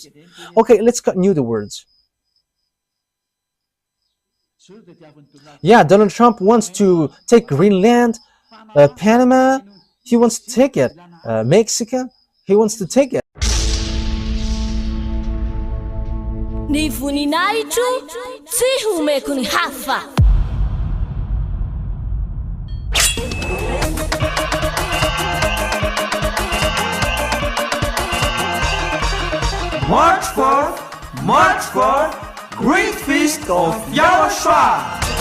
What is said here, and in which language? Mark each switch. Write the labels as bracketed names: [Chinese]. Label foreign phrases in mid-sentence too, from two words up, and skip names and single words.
[English] Okay, let's continue the words. Yeah, Donald Trump wants to take Greenland, Panama, he wants to take it. Mexico, he wants to take it. [Malagasy] Ni voninahitro tsy homeko ny hafa. [English] March 4th, Great Feast of YAHOSHUAH.